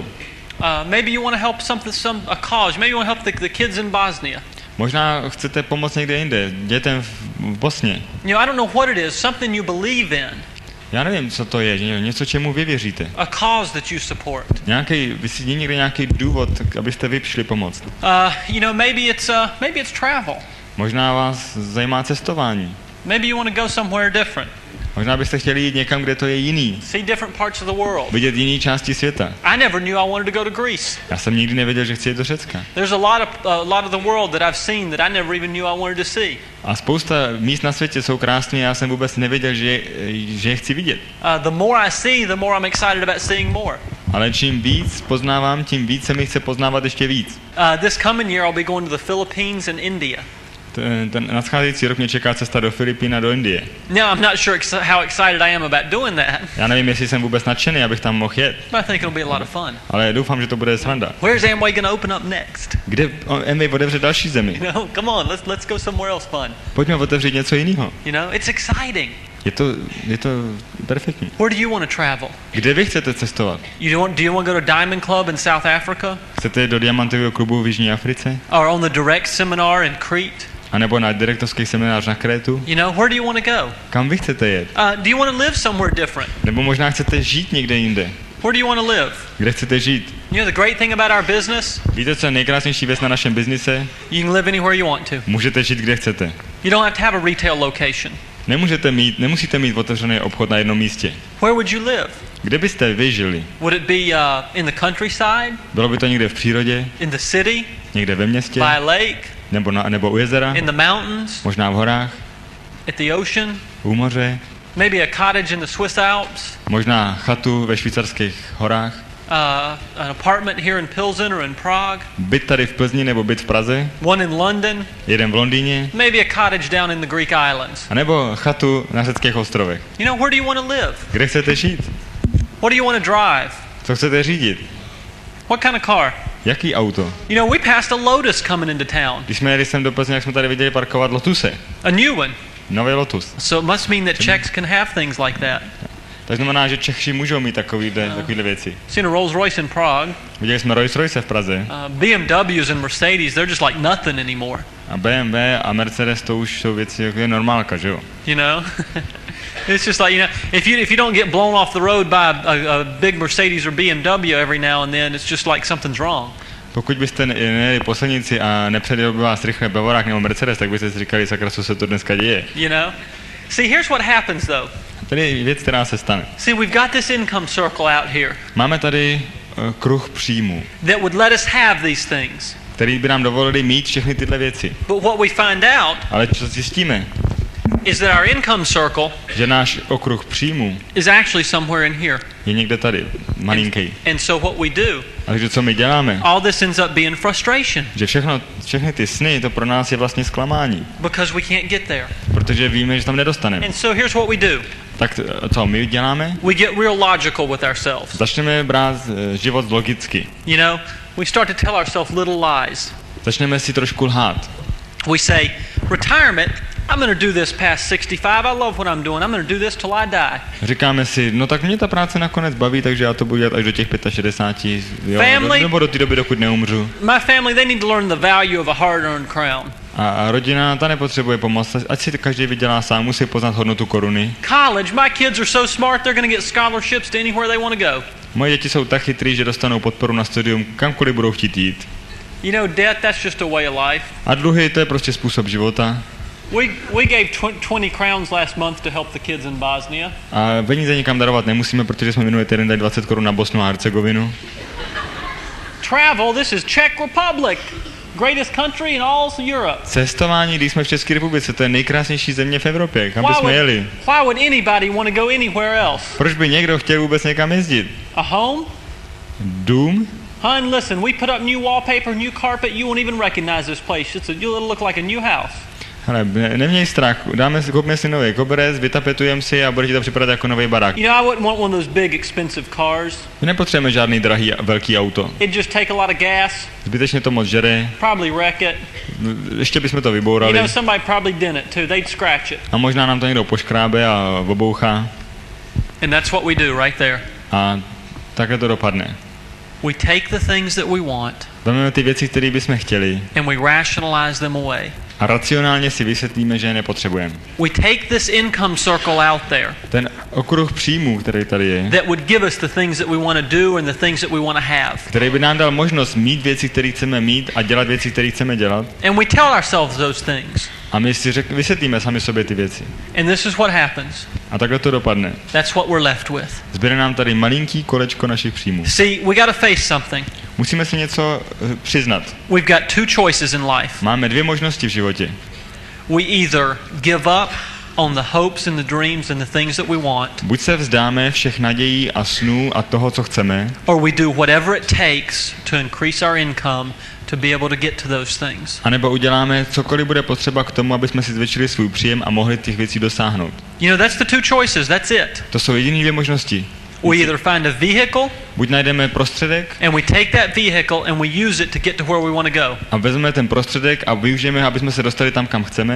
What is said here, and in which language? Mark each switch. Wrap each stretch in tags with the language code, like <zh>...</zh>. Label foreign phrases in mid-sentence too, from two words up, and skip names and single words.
<en>Maybe you want to help a cause. Maybe you want to help the kids in Bosnia.</en> <cs>Možná chcete pomoct někde jinde, dětem v Bosně.</cs> <en>You know, I don't know what it is, something you believe in.</en> <cs>Já nevím, co to je, něco, čemu vy věříte.</cs> <en>A cause that you support.</en> <cs>Vy si někde nějaký důvod, abyste vy přišli pomoct.</cs> <en>You know, maybe it's travel.</en> <cs>Možná vás zajímá cestování.</cs> <en>Maybe you want to go somewhere different.</en> <cs>Možná byste chtěli jít někam, kde to je jiný.</cs> <en>See different parts of the world.</en> <cs>Vidět jiné části světa.</cs> <en>I never knew I wanted to go to Greece.</en> <cs>Já jsem nikdy nevěděl, že chci jít do Řecka.</cs> <en>There's a lot of the world that I've seen that I never even knew I wanted to see.</en> <cs>A spousta míst na světě jsou krásné, já jsem vůbec nevěděl, že je chci vidět.</cs> <en>The more I see, the more I'm excited about seeing more.</en> <cs>Ale čím víc poznávám, tím víc se mi chce poznávat ještě víc.</cs> <en>This coming year I'll be going to the Philippines and India.</en> <cs>Ten nadcházející rok mě čeká cesta do Filipín a do Indie.</cs> <en>Now I'm not sure how excited I am about doing that.</en> <cs>Já nevím, jestli jsem vůbec nadšený, abych tam mohl jet.</cs> <en>But I think it'll be a lot of fun.</en> <cs>Ale doufám, že to bude sranda.</cs> <en>Where's Amway going to open up next?</en> <cs>Kde Amway otevře další zemi?</cs> <en>You know, come on, let's go somewhere else fun.</en> <cs>Pojďme otevřít něco jiného.</cs> <en>You know, it's exciting.</en> <cs>Je to perfektní.</cs> <en>Where do you want to travel?</en> <cs>Kde vy chcete cestovat?</cs> <en>Do you want to go to Diamond Club in South Africa?</en> <cs>Chcete jít do diamantového klubu v Jižní Africe?</cs> <en>Or on the direct seminar in Crete?</en> <cs>A nebo na direktovský seminář na Krétu?</cs> <en>You know, where do you want to go?</en> <cs>Kam vy chcete jet?</cs> <en>Do you want to live somewhere different?</en> <cs>Nebo možná chcete žít někde jinde?</cs> <en>Where do you want to live?</en> <cs>Kde chcete žít?</cs> <en>You know the great thing about our business?</en> <cs>Víte, co je nejkrásnější věc na našem biznise?</cs> <en>You can live anywhere you want to.</en> <cs>Můžete žít, kde chcete.</cs> <en>You don't have to have a retail location.</en> <cs>Nemusíte mít otevřený obchod na jednom místě.</cs> <en>Where would you live?</en> <cs>Kde byste vy žili?</cs> <en>Would it be in the countryside?</en> <cs>Bylo by to někde v přírodě?</cs> <en>In the city?</en> <cs>Někde ve městě?</cs> <en>By a lake?</en> <cs>Nebo u jezera?</cs> <en>In the mountains?</en> <cs>Možná v horách?</cs> <en>At the ocean?</en> <cs>U moře?</cs> <en>Maybe a cottage in the Swiss Alps?</en> <cs>Možná chatu ve švýcarských horách?</cs> <en>An apartment here in Pilsen or in Prague?</en> <cs>Byt tady v Plzni nebo byt v Praze?</cs> <en>One in London?</en> <cs>Jeden v Londýně?</cs> <en>Maybe a cottage down in the Greek islands?</en> <cs>A nebo chatu na řeckých ostrovech?</cs> <en>You know, where do you want to live?</en> <cs>Kde chcete žít?</cs> <en>What do you want to drive?</en> <cs>Co chcete řídit?</cs> <en>What kind of car?</en> <cs>Jaký auto?</cs> <en>You know, we passed a Lotus coming into town.</en> <cs>Když jsme jeli sem do Plzně, jak jsme tady viděli parkovat Lotuse.</cs> <en>A new one.</en> <cs>Nový Lotus.</cs> <en>So it must mean that Czechs can have things like that.</en> <cs>To znamená, že Češi můžou mít takovýhle věci.</cs> <en>Seen a Rolls Royce in Prague.</en> <cs>Viděli jsme Rolls Royce v Praze.</cs> <en>BMWs and Mercedes, they're just like nothing anymore.</en> <cs>A BMW a Mercedes to už jsou věci jako je normálka, že jo?</cs> <en>You know? It's just like, you know, if you don't get blown off the road by a big Mercedes or BMW every now and then, it's just like something's wrong.</en> <cs>Pokud byste nejeli po silnici a nepředjel by vás rychle Bavorák nebo Mercedes, tak byste si říkali, sakra, co se to dneska děje.</cs> <en>You know? See, here's what happens though.</en> <cs>Tady je věc, která se stane.</cs> <en>See, we've got this income circle out here.</en> <cs>Máme tady kruh příjmů.</cs> <en>That would let us have these things.</en> <cs>Který by nám dovolili mít všechny tyhle věci.</cs> <en>But what we find out</en> <cs>Ale co zjistíme?</cs> <en>Is that our income circle</en> <cs>že náš okruh příjmů</cs> <en>is actually somewhere in here.</en> <cs>Je někde tady, malinký.</cs> <en>And so what we do?</en> <cs>A takže co my děláme?</cs> <en>All this ends up being frustration.</en> <cs>Že všechny ty sny, to pro nás je vlastně zklamání.</cs> <en>Because we can't get there.</en> <cs>Protože víme, že tam nedostaneme.</cs> <en>And so here's what we do.</en> <cs>Tak co my děláme?</cs> <en>We get real logical with ourselves.</en> <cs>Začneme brát život logicky.</cs> <en>You know, we start to tell ourselves little lies.</en> <cs>Začneme si trošku lhát.</cs> <en>We say, retirement, I'm going to do this past 65. I love what I'm doing. I'm going to do this till I die.</en> <cs>Říkáme si, no tak mě ta práce nakonec baví, takže já to budu dělat až do těch 65, jo, nebo do té doby, dokud neumřu.</cs> <en>My family, they need to learn the value of a hard-earned crown.</en> <cs>A rodina, ta nepotřebuje pomoc, ať si každý vydělá sám, musí poznat hodnotu koruny.</cs> <en>College, my kids are so smart, they're going to get scholarships to anywhere they want to go.</en> <cs>Moje děti jsou tak chytrý, že dostanou podporu na studium, kamkoliv budou chtít jít.</cs> <en>You know, debt, that's just a way of life.</en> <cs>A dluhy, to je prostě způsob života.</cs> <en>We gave 20 crowns last month to help the kids in Bosnia.</en> <cs>A peníze nikam darovat nemusíme, protože jsme minulý týden dali 20 korun na Bosnu a Hercegovinu.</cs> <en>Travel, this is Czech Republic. Greatest country in all Europe.</en> <cs>Cestování, když jsme v České republice, to je nejkrásnější země v Evropě, kam bychom jeli.</cs> <en>Why would anybody want to go anywhere else?</en> <cs>Proč by někdo chtěl vůbec někam jezdit?</cs> <en>A home?</en> <cs>Dům?</cs> <en>Hon, listen, we put up new wallpaper, new carpet, you won't even recognize this place. It'll look like a new house.</en> <cs>Ale neměj strach, koupíme si nový koberec, vytapetujeme si a bude ti to připadat jako nový barák.</cs> <en>You know, I wouldn't want one of those big expensive cars.</en> <cs>My nepotřebujeme žádný drahý velký auto.</cs> <en>It'd just take a lot of gas.</en> <cs>Zbytečně to moc žere.</cs> <en>Probably wreck it.</en> <cs>Ještě bychom to</cs> <en>You</en> <cs>vybourali.</cs> <en>know, somebody probably dent it too. They'd scratch it.</en> <cs>A možná nám to někdo poškrábe a obouchá.</cs> <en>And that's what we do right there.</en> <cs>A takhle to dopadne.</cs> <en>We take the things that we want</en> <cs>Vezmeme ty věci, které bychom chtěli</cs> <en>and we rationalize them away.</en> <cs>a racionálně si vysvětlíme, že je nepotřebujeme.</cs> <en>We take this income circle out there</en> <cs>Ten okruh příjmů, který tady je,</cs> <en>that would give us the things that we want to do and the things that we want to have.</en> <cs>který by nám dal možnost mít věci, které chceme mít a dělat věci, které chceme dělat.</cs> <en>And we tell ourselves those things.</en> <cs>A my si vysvětlíme sami sobě ty věci.</cs> <en>And this is what happens.</en> <cs>A takhle to dopadne.</cs> <en>That's what we're left with.</en> <cs>Zbyde nám tady malinký kolečko našich příjmů.</cs> <en>See, we got to face something.</en> <cs>Musíme si něco přiznat.</cs> <en>We've got two choices in life.</en> <cs>Máme dvě možnosti v životě.</cs> <en>We either give up on the hopes and the dreams and the things that we want,</en> <cs>Buď se vzdáme všech nadějí a snů a toho, co chceme,</cs> <en>or we do whatever it takes to increase our income to be able to get to those things.</en> <cs>anebo uděláme cokoliv bude potřeba k tomu, aby jsme si zvětšili svůj příjem a mohli těch věcí dosáhnout.</cs> <en>You know, that's the two choices. That's it.</en> <cs>To jsou jediné dvě možnosti.</cs> <en>We either find a vehicle</en> <cs>Buď najdeme prostředek</cs> <en>and we take that vehicle and we use it to get to where we want to go,</en> <cs>a vezmeme ten prostředek a využijeme, aby jsme se dostali tam, kam chceme,</cs>